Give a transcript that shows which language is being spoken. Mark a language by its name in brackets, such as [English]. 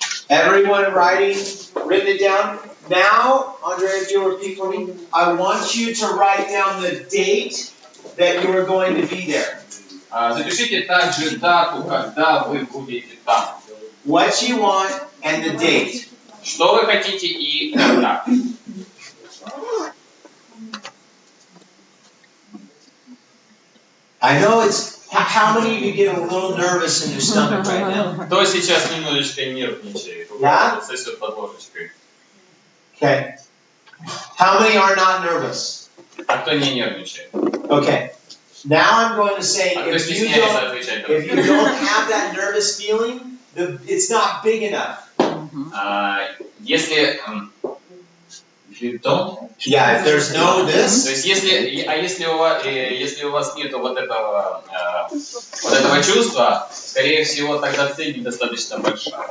[English] Everyone written it down? Now, Andre, if you'll repeat for me, I want you to write down the date that you are going to be there. [Russian] Запишите также дату, когда вы будете там. [English] What you want and the date. [Russian] Что вы хотите и когда. [English] I know it's. How many of you get a little nervous in your stomach right now? [Russian] Кто сейчас немножечко нервничает? Да? Сосет под ложечкой. [English] Okay. How many are not nervous? [Russian] А кто не нервничает? [English] Okay. Now I'm going to say [Russian] А кто [English] if you [Russian] стесняется отвечать? [English] don't have that nervous feeling, it's not big enough. [Russian] Если [English] you don't? Yeah, if there's no this. [Russian] То есть если у вас нету вот этого чувства, скорее всего, тогда цель недостаточно большая.